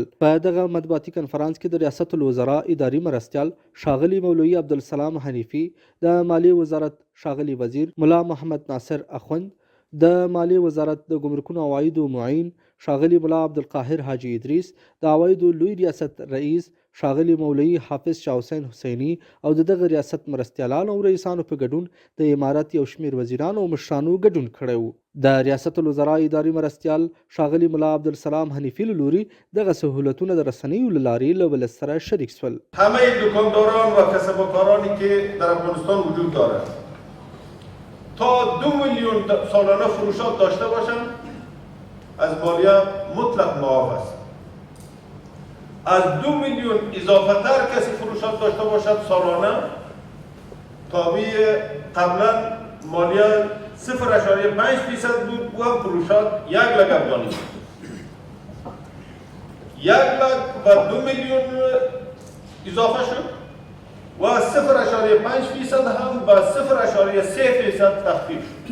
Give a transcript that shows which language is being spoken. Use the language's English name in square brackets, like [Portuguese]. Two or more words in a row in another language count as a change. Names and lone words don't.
[Pashto] په دغه مطبوعاتي کنفرانس کې د ریاست الوزرا اداري مرستیال ښاغلي مولوي عبدالسلام حنیفي، د مالیې وزارت ښاغلي وزیر ملا محمد ناصر اخوند، د مالیې وزارت د ګمرکونو عوایدو معین ښاغلي ملا عبدالقاهر حاجي ادریس، د عوایدو لوی ریاست رئیس ښاغلي مولوي حافظ شاه حسین حسیني او د دغه ریاست مرستیالانو او رئیسانو په ګډون د امارت یو شمېر وزیرانو او مشرانو ګډون کړی و. د ریاست الوزرا اداري مرستیال ښاغلي ملا عبدالسلام حنیفي له لوري دغه سهولتونه د رسنیو له لارې له ولس سره شریک شول. [Persian] همه دکانداران و کسب و کارانی که در افغانستان وجود دارند تا 2 میلیون سالانه فروشات داشته باشند از مالیه مطلق معاف است. از 2 میلیون اضافه تر کسی فروشات داشته باشد سالانه تابع قبلا مالیه 0.5% بود و هم فروشات 1 لک افغانی 1 لک و 2 میلیون اضافه شد و 0.5% هم به 0.3% تخفیف شد.